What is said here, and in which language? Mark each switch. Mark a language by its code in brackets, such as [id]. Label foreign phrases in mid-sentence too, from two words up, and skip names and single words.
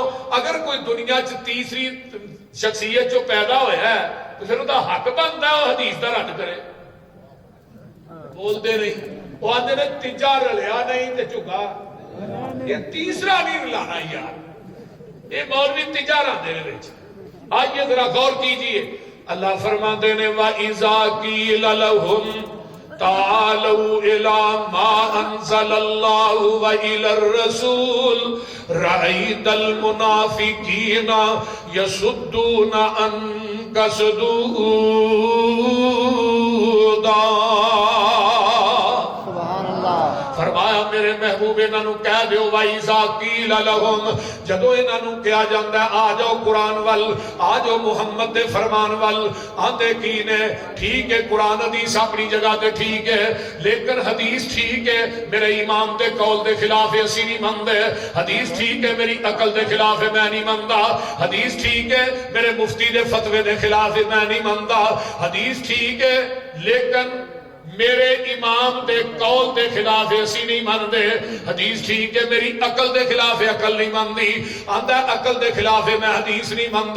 [pa] اگر کوئی دنیا چ تیسری شخصیت جو پیدا ہویا ہے تو پھر انہا حق بنتا ہے وہ حدیث دا رد کرے، بول دے نہیں، وہ آدھے نے تیجا رلیا نہیں تے چکا، یہ تیسرا نہیں رلانا یار، یہ مولوی تیجا رہا دے رہے۔ [ur] آئیے ذرا غور کیجئے، اللہ فرماتے ہیں [ar] وَإِذَا قِيلَ لَهُمْ تعالوا إلى ما أنزل الله وإلى الرسول رأيت المنافقين يصدون عنك صدودا۔ [pa] فرمایا میرے محبوب انہاں نو کہہ دیو [ar] وَإِذَا قِيلَ لَهُمْ، [pa] جدو انہاں نو کہا جاندا ہے آ جاؤ قرآن وال، آ جاؤ محمد دے فرمان وال، آندے کی نے ٹھیک ہے قرآن حدیث اپنی جگہ تے ٹھیک ہے، لیکن حدیث ٹھیک ہے میرے امام دے قول دے خلاف ہے اسی نہیں مندے، حدیث ٹھیک ہے میری عقل دے خلاف ہے میں نہیں مندہ، حدیث ٹھیک ہے میرے مفتی دے فتوے دے خلاف ہے میں نہیں مندہ، حدیث ٹھیک ہے لیکن میرے امام دے قول دے خلاف اسی نہیں مندے، حدیث ٹھیک ہے میری عقل دے خلاف عقل نہیں مندی، آندہ عقل دے خلاف میں حدیث نہیں مندہ۔